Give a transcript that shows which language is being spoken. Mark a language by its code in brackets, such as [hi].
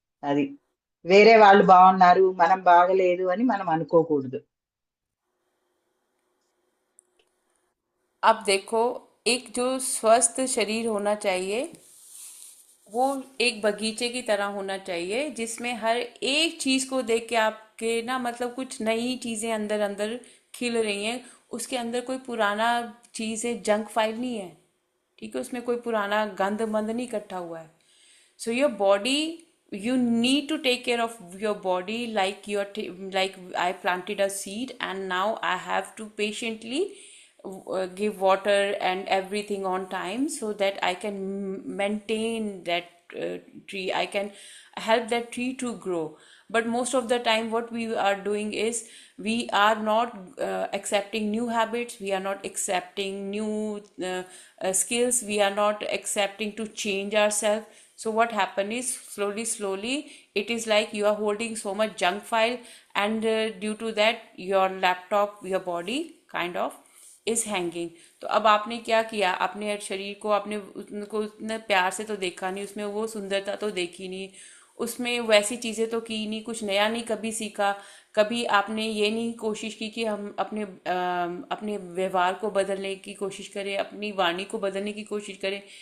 [te] అది వేరే వాళ్ళు బాగున్నారు మనం బాగలేదు అని మనం అనుకోకూడదు. [hi] अब देखो, एक जो स्वस्थ शरीर होना चाहिए वो एक बगीचे की तरह होना चाहिए, जिसमें हर एक चीज को देख के आपके ना मतलब कुछ नई चीजें अंदर अंदर खिल रही हैं। उसके अंदर कोई पुराना चीज है, जंक फाइल नहीं है, ठीक है, उसमें कोई पुराना गंद मंद नहीं इकट्ठा हुआ है। [en] So your body, you need to take care of your body like like I planted a seed and now I have to patiently give water and everything on time so that I can maintain that tree, I can help that tree to grow. But most of the time what we are doing is we are not accepting new habits, we are not accepting new skills, we are not accepting to change ourselves. So what happen is slowly it is like you are holding so much junk file, and due to that your laptop, your body kind of is hanging. [hi] तो अब आपने क्या किया, अपने शरीर को आपने उनको उतने प्यार से तो देखा नहीं, उसमें वो सुंदरता तो देखी नहीं, उसमें वैसी चीज़ें तो की नहीं, कुछ नया नहीं कभी सीखा। कभी आपने ये नहीं कोशिश की कि हम अपने व्यवहार को बदलने की कोशिश करें, अपनी वाणी को बदलने की कोशिश करें।